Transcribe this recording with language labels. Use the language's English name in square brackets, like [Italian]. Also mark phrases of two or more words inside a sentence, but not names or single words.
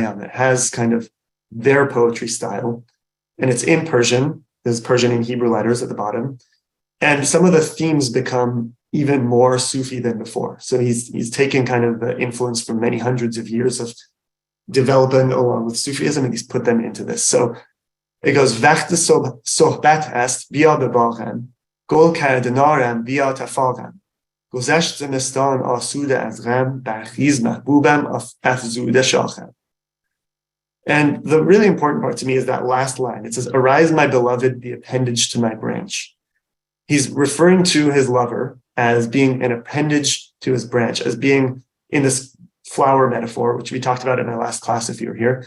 [English] It has kind of their poetry style, and it's in Persian. There's Persian and Hebrew letters at the bottom. And some of the themes become even more Sufi than before. So he's taken kind of the influence from many hundreds of years of developing along with Sufism, and he's put them into this. So it goes, [Persian] وقت صحبت است بیا به باغم، گل کردن آرم بیا تفاهم. گذشت زمستان آسوده از غم برخیز محبوبم افزوده شاخم. [English] And the really important part to me is that last line. It says, arise, my beloved, the appendage to my branch. He's referring to his lover as being an appendage to his branch, as being in this flower metaphor, which we talked about in our last class if you were here.